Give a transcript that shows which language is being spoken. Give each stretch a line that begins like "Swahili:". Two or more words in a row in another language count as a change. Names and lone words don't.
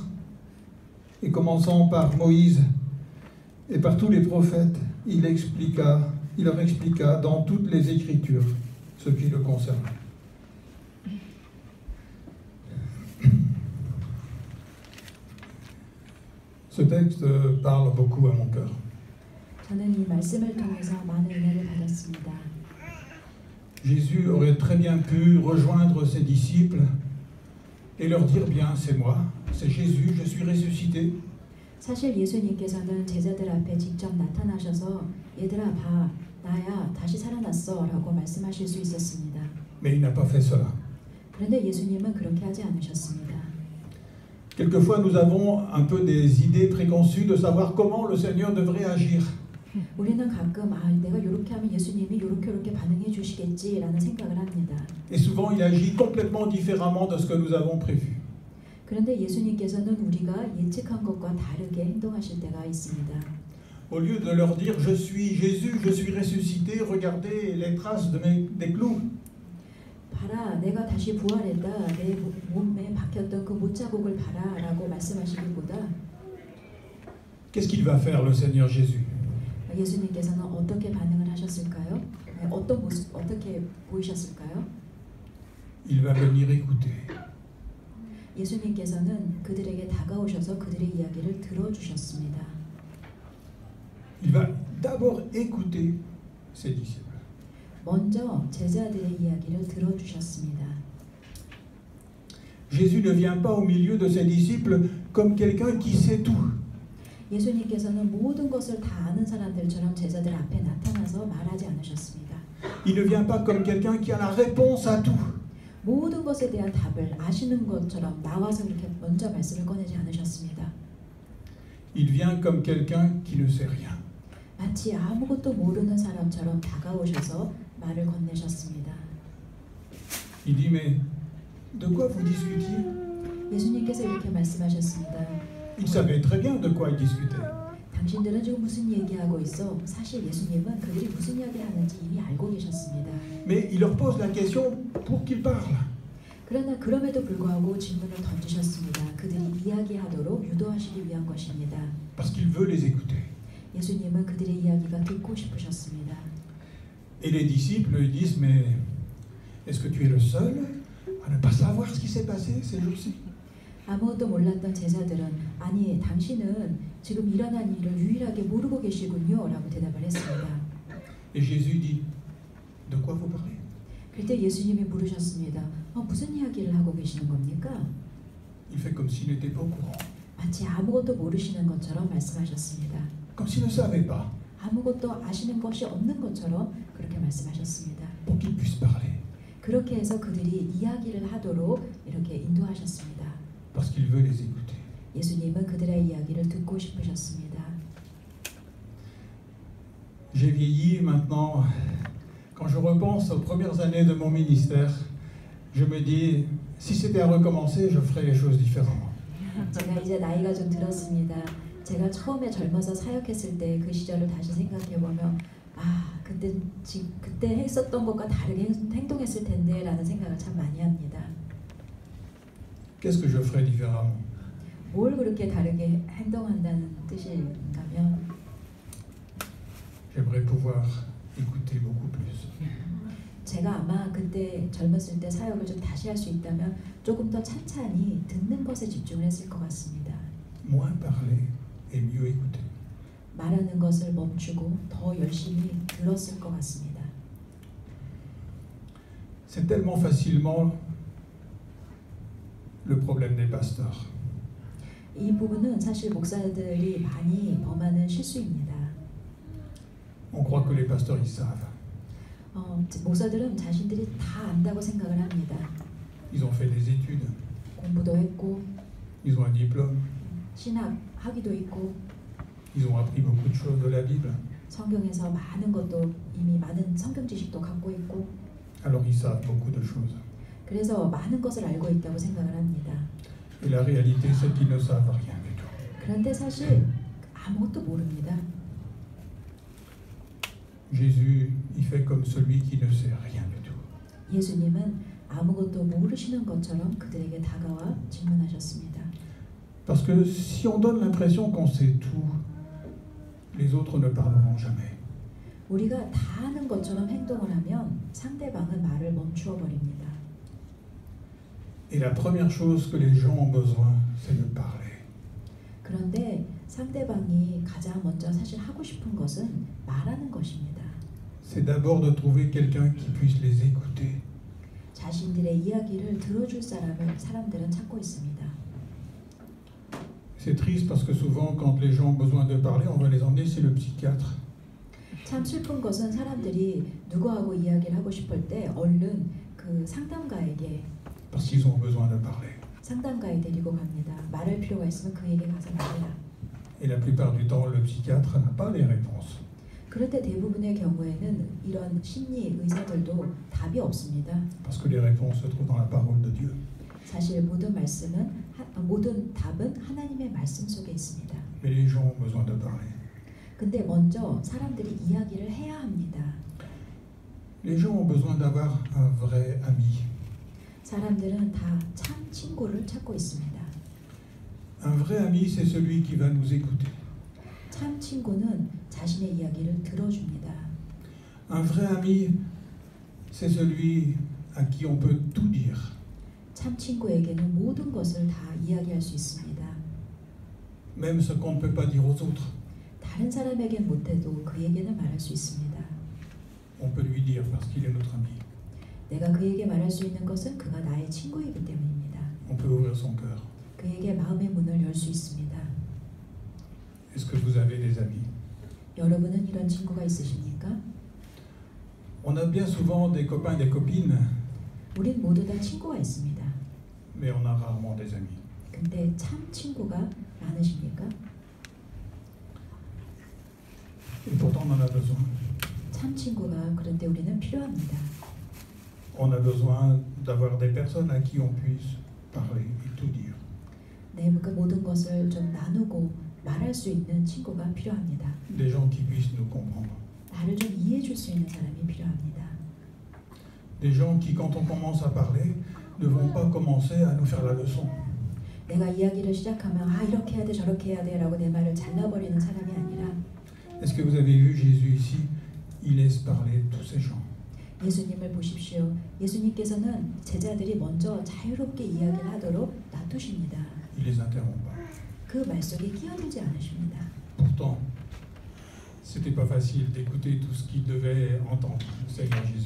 French: Et commençant par Moïse et par tous les prophètes, il leur expliqua dans toutes les Écritures ce qui le concerne. Ce texte parle beaucoup à mon cœur.
Korean: 저는 이 말씀을 통해서 많은 은혜를 받았습니다.
French: Jésus aurait très bien pu rejoindre ses disciples et leur dire bien, c'est moi, c'est Jésus, je suis ressuscité.
Korean: 사실 예수님께서는 제자들 앞에 직접 나타나셔서 얘들아 봐, 나야 다시 살아났어라고 말씀하실 수 있었습니다.
French: Mais il n'a pas fait cela.
Korean: 그런데 예수님은 그렇게 하지 않으셨습니다.
French: Quelquefois, nous avons un peu des idées préconçues de savoir comment le Seigneur devrait agir.
Korean: 우리는 가끔 내가 이렇게 하면 예수님이 이렇게 반응해 주시겠지라는 생각을 합니다.
French: Et souvent, il agit complètement différemment de ce que nous avons prévu.
Korean: 그런데 예수님께서는 우리가 예측한 것과 다르게 행동하실 때가 있습니다.
French: Au lieu de leur dire je suis Jésus, je suis ressuscité, regardez les traces des clous.
Korean: 봐라, 내가 다시 부활했다. 내 몸에 박혔던 그 못자국을 봐라라고 말씀하시기보다
French: Qu'est-ce qu'il va faire le Seigneur Jésus?
Korean: 예수님께서는 어떻게 반응을 하셨을까요? 어떤 모습, 어떻게 보이셨을까요?
French: Il va venir écouter.
Korean: 예수님께서는 그들에게 다가오셔서 그들의 이야기를 들어주셨습니다.
French: Il va d'abord écouter ses disciples.
Korean: 먼저 제자들의 이야기를 들어주셨습니다.
French: Jésus ne vient pas au milieu de ses disciples comme quelqu'un qui sait tout.
Korean: 예수님께서는 모든 것을 다 아는 사람들처럼 제자들 앞에 나타나서 말하지 않으셨습니다.
French: Il ne vient pas comme quelqu'un qui a la réponse à tout.
Korean: 모든 것에 대한 답을 아시는 것처럼 나와서 그렇게 먼저 말씀을 꺼내지 않으셨습니다.
French: Il vient comme quelqu'un qui ne sait rien.
Korean: 마치 아무것도 모르는 사람처럼 다가오셔서 말을 건네셨습니다.
French: Il dit mais de quoi vous discutiez?
Korean: 예수님께서 이렇게 말씀하셨습니다.
French: Il savait très bien de quoi il discutait.
Korean: 당신들은 지금 무슨 얘기하고 있어? 사실 예수님은 그들이 무슨 이야기를 하는지 이미 알고 계셨습니다.
French: Mais il leur pose la question pour qu'ils parlent.
Korean: 그러나 그럼에도 불구하고 질문을 던지셨습니다. 그들이 이야기하도록 유도하시기 위한 것입니다.
French: Parce qu'il veut les écouter.
Korean: 예수님은 그들의 이야기가 듣고 싶으셨습니다.
French: Et les disciples lui disent mais est-ce que tu es le seul à ne pas savoir ce qui s'est passé ces jours-ci?
Korean: 아무것도 몰랐던 제자들은 아니 당신은 지금 일어난 일을 유일하게 모르고 계시군요 라고 대답을 했습니다.
French: Et Jésus dit de quoi vous parlez?
Korean: 그때 예수님이 물으셨습니다. 무슨 이야기를 하고 계시는 겁니까?
French: Il fait comme s'il n'était pas au courant.
Korean: 마치 아무것도 모르시는 것처럼 말씀하셨습니다.
French: Comme s'il ne savait pas.
Korean: 아무것도 아시는 것이 없는 것처럼 그렇게 말씀하셨습니다.
French: Pour qu'ils puissent parler.
Korean: 그렇게 해서 그들이 이야기를 하도록 이렇게 인도하셨습니다.
French: Parce qu'il veut les écouter.
Korean: 예수님은 그들의 이야기를 듣고 싶으셨습니다.
French: J'ai vieilli maintenant. Quand je repense aux premières années de mon ministère, je me dis, si c'était à recommencer, je ferais les choses différemment.
Korean: 제가 이제 나이가 좀 들었습니다. 제가 처음에 젊어서 사역했을 때 그 시절을 다시 생각해 보면 그때 했었던 것과 다르게 행동했을 텐데라는 생각을 참 많이 합니다.
French: Qu'est-ce que je ferais différemment?
Korean: 뭘 그렇게 다르게 행동한다는 뜻인가면
French: J'aimerais pouvoir écouter beaucoup plus.
Korean: 제가 아마 그때 젊었을 때 사역을 좀 다시 할 수 있다면 조금 더 찬찬히 듣는 것에 집중을 했을 것 같습니다.
French: Moins parler et mieux écouter.
Korean: 말하는 것을 멈추고 더 열심히 들었을 것 같습니다.
French: C'est tellement facilement le problème des pasteurs.
Korean: 이 부분은 사실 목사들이 많이 범하는 실수입니다.
French: On croit que les pasteurs ils savent.
Korean: 목사들은 자신들이 다 안다고 생각을 합니다.
French: Ils ont fait des études.
Korean: 공부도 했고,
French: Ils ont un diplôme.
Korean: 신학 학위도 있고,
French: Ils ont appris beaucoup de choses de la Bible.
Korean: 성경에서 많은 것도 이미 많은 성경 지식도 갖고 있고,
French: Alors ils savent beaucoup de choses.
Korean: 그래서 많은 것을 알고 있다고 생각을 합니다.
French: Et la réalité, c'est qu'ils ne savent rien du tout.
Korean: 그런데 사실 아무것도 모릅니다.
French: Jésus, il fait comme celui qui ne sait rien du tout.
Korean: 예수님은 아무것도 모르시는 것처럼 그들에게 다가와 질문하셨습니다.
French: Parce que si on donne l'impression qu'on sait tout, les autres ne parleront jamais.
Korean: 우리가 다 아는 것처럼 행동을 하면 상대방은 말을 멈추어 버립니다.
French: Et la première chose que les gens ont besoin, c'est de parler.
Korean: 그런데 상대방이 가장 먼저 사실 하고 싶은 것은 말하는 것입니다.
French: C'est d'abord de trouver quelqu'un qui puisse les écouter.
Korean: 자신들의 이야기를 들어줄 사람들은 찾고 있습니다.
French: C'est triste parce que souvent, quand les gens ont besoin de parler, on va les emmener chez le psychiatre.
Korean: 참 슬픈 것은 사람들이 누구하고 이야기를 하고 싶을 때 얼른 그 상담가에게
French: Parce qu'ils ont besoin de parler.
Korean: 상담가에 데리고 갑니다. 말할 필요가 있으면 그에게 가서 말해라.
French: Et la plupart du temps, le psychiatre n'a pas les réponses.
Korean: 그럴 때 대부분의 경우에는 이런 심리 의사들도 답이 없습니다.
French: Parce que les réponses se trouvent dans la parole de Dieu.
Korean: 사실 모든 답은 하나님의 말씀 속에 있습니다.
French: Mais les gens ont besoin de parler.
Korean: 근데 먼저 사람들이 이야기를 해야 합니다.
French: Les gens ont besoin d'avoir un vrai ami.
Korean: 사람들은 다 참 친구를 찾고 있습니다.
French: Un vrai ami, c'est celui qui va nous écouter.
Korean: 참 친구는 자신의 이야기를 들어줍니다.
French: Un vrai ami, c'est celui à qui on peut tout dire.
Korean: 참 친구에게는 모든 것을 다 이야기할 수 있습니다.
French: Même ce qu'on ne peut pas dire aux autres,
Korean: 다른 사람에겐 못해도 그에게는 말할 수 있습니다.
French: on peut lui dire parce qu'il est notre ami.
Korean: 내가 그에게 말할 수 있는 것은 그가 나의 친구이기 때문입니다.
French: On peut ouvrir son cœur.
Korean: 그에게 마음의 문을 열 수 있습니다.
French: Est-ce que vous avez des amis?
Korean: 여러분은 이런 친구가 있으십니까?
French: On a bien souvent des copains et des copines,
Korean: 우린 모두 다 친구가 있습니다.
French: mais on a rarement des amis.
Korean: 근데 참 친구가 많으십니까?
French: Et pourtant, on en a besoin.
Korean: 참 친구가 그런데 우리는 필요합니다.
French: On a besoin d'avoir des personnes à qui on puisse parler et tout dire.
Korean: 네, 그 모든 것을 좀 나누고 말할 수 있는 친구가 필요합니다.
French: Des gens qui puissent nous comprendre.
Korean: 나를 좀 이해해 줄 수 있는 사람이 필요합니다.
French: Des gens qui, quand on commence à parler, ne vont pas commencer à nous faire la leçon.
Korean: 내가 이야기를 시작하면 이렇게 해야 돼 저렇게 해야 돼 라고 내 말을 잘라버리는 사람이 아니라
French: Est-ce que vous avez vu Jésus ici? Il laisse parler tous ces gens.
Korean: 예수님을 보십시오. 예수님께서는 제자들이 먼저 자유롭게 이야기를 하도록 놔두십니다.
French: Il les interrompt pas.
Korean: 그 말 속에 끼어들지 않으십니다.
French: Pourtant, c'était pas facile d'écouter tout ce qu'il devait entendre, le Seigneur Jésus.